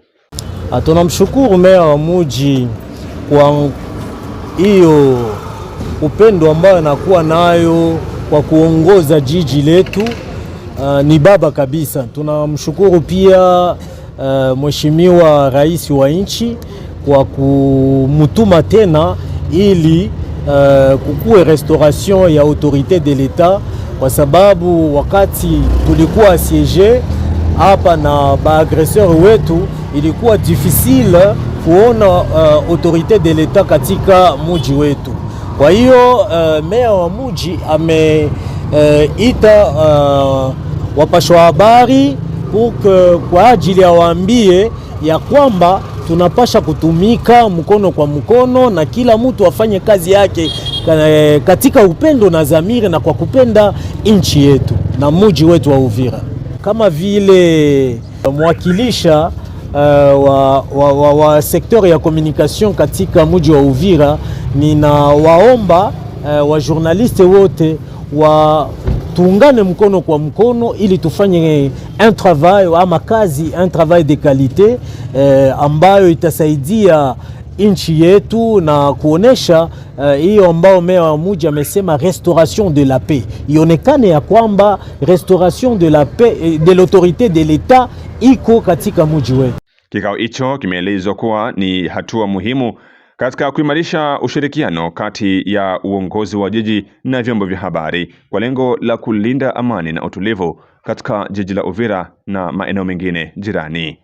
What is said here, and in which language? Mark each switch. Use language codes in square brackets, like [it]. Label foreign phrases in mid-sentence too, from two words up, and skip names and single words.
[sw] Tunamshukuru meya wa mji kwa hiyo upendo ambayo anakuwa nayo kwa kuongoza jiji letu. Ni baba kabisa. Tunamshukuru pia mheshimiwa rais wa nchi kwa kumutuma tena ili kukuwe restauration ya [fr] autorité de l'État, [sw] kwa sababu wakati tulikuwa assiégé hapa na baagresseur wetu ilikuwa difficile kuona [fr] autorité de l'État [sw] katika mji wetu. Kwa hiyo meya wa mji ameita wapashwa habari kwa ajili ya waambie ya kwamba tunapasha kutumika mkono kwa mkono na kila mtu afanye kazi yake katika upendo na dhamiri na kwa kupenda nchi yetu na mji wetu wa Uvira. Kama vile mwakilisha wa sektor ya communication katika mji wa Uvira, ninawaomba wa journaliste wote tuungane mkono kwa mkono ili tufanye [fr] un travail de qualité [sw] ambayo itasaidia nchi yetu na kuonesha hiyo ambao meya wa mji amesema [fr] restauration de la paix. [sw] Ionekane ya kwamba [fr] restauration de la paix de l'autorité de l'État [sw] iko katika mji wetu. Kikao hicho kimeelezwa kuwa ni hatua muhimu katika kuimarisha ushirikiano kati ya uongozi wa jiji na vyombo vya habari kwa lengo la kulinda amani na utulivu katika jiji la Uvira na maeneo mengine jirani.